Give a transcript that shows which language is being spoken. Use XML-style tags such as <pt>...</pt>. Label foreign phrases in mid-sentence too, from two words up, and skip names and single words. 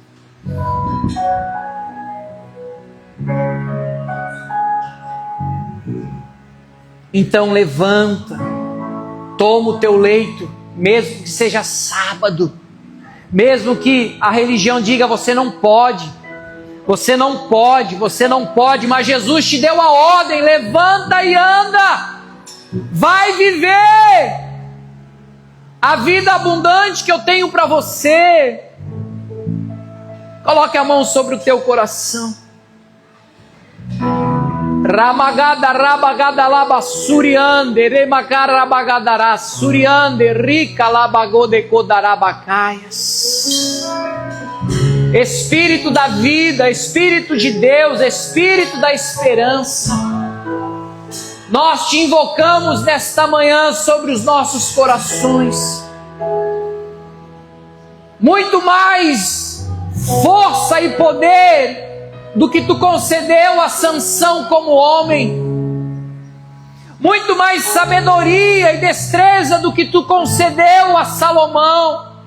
<pt>Então levanta, toma o teu leito, mesmo que seja sábado, mesmo que a religião diga você não pode, você não pode, você não pode, mas Jesus te deu a ordem: levanta e anda, vai viver a vida abundante que eu tenho para você. Coloque a mão sobre o teu coração. Ramagada rabagada laba suriande, remagara rabagadara suriande, rica labagode kodarabacaias. Espírito da vida, Espírito de Deus, Espírito da esperança, nós te invocamos nesta manhã sobre os nossos corações. Muito mais força e poder do que tu concedeu a Sansão como homem, muito mais sabedoria e destreza do que tu concedeu a Salomão,</pt>